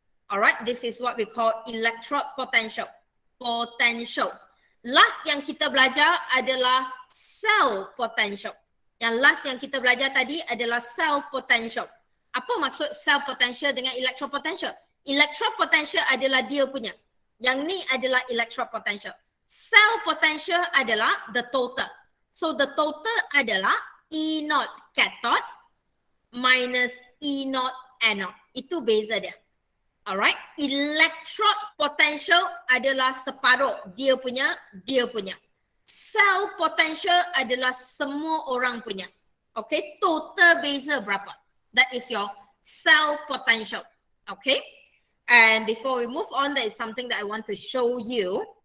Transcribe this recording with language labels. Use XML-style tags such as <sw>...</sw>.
<en>Alright, this is what we call electrode potential. Potential.</en> <ms>Last yang kita belajar adalah cell potential. Yang last yang kita belajar tadi adalah cell potential. Apa maksud cell potential dengan electrode potential? Electrode potential adalah dia punya. Yang ni adalah electrode potential. Cell potential adalah</ms> <en>the total.</en> <ms>So the total adalah E0 cathode minus E0 anode. Itu beza dia. Alright. Electrode potential adalah separuh. Dia punya. Cell potential adalah semua orang punya. Okay. Total beza berapa?</ms> <en>That is your cell potential. Okay. And before we move on, there is something that I want to show you.</en>